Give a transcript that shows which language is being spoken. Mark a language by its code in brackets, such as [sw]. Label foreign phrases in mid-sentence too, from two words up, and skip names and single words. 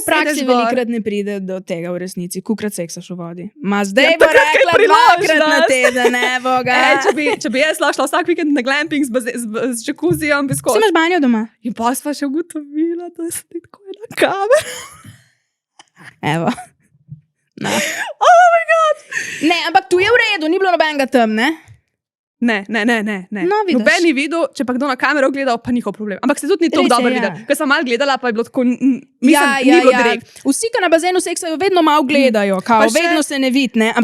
[sl] samo v praksi velikrat ne pride do tega v resnici, kolikrat seksaš v vodi. Ma zdaj bo rekla 2-krat na teden, ne boga. Če bi jaz šla vsak vikend na glamping z džakuzijem, bi skozi. Si imaš banjo doma? In pa sva še ugotovila, da se ti tako ena kamera. Evo. No. [en] Oh my god! [sl] Ne, ampak tu je v redu, ni bilo nobenega tam, ne? Ne. No, noben ni videl, če pa kdo na kamero gledal, pa njihov problem. Ampak se tudi ni tako dobro videl. Ker sem malo gledala, pa je bilo tako, ni bilo direkt. Vsi, ki na bazenu seksajo, vedno malo gledajo, vedno se ne vidi, ne?